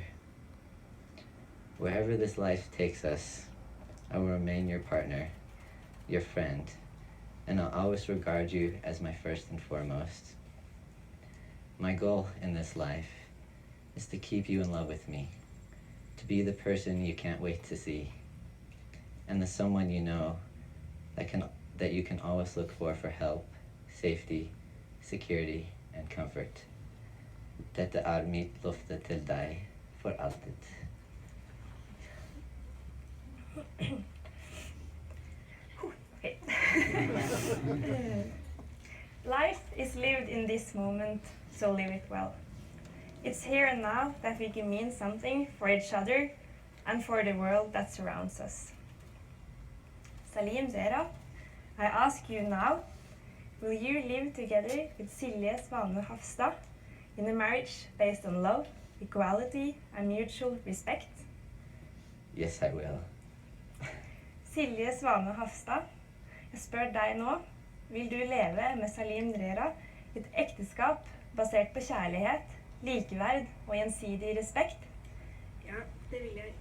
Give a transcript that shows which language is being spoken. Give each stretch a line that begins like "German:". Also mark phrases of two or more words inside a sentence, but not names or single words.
English: Wherever this life takes us, I will remain your partner, your friend, and I'll always regard you as my first and foremost. My goal in this life is to keep you in love with me, to be the person you can't wait to see, and the someone you know that you can always look for help, safety, security, and comfort.
Norwegian: Dette mitt løfte til deg for alltid.
English: Okay. Life is lived in this moment, so live it well. It's here and now that we can mean something for each other and for the world that surrounds us. Saleem Zera, I ask you now, will you live together with Silje Svane Hafstad in a marriage based on love, equality and mutual respect? Yes, I will.
Norwegian: Silje Svane Hafstad, jeg spør deg nå, vil du leve med Saleem Zera i et ekteskap basert på kjærlighet, likeverd og gjensidig respekt? Ja, det vil jeg.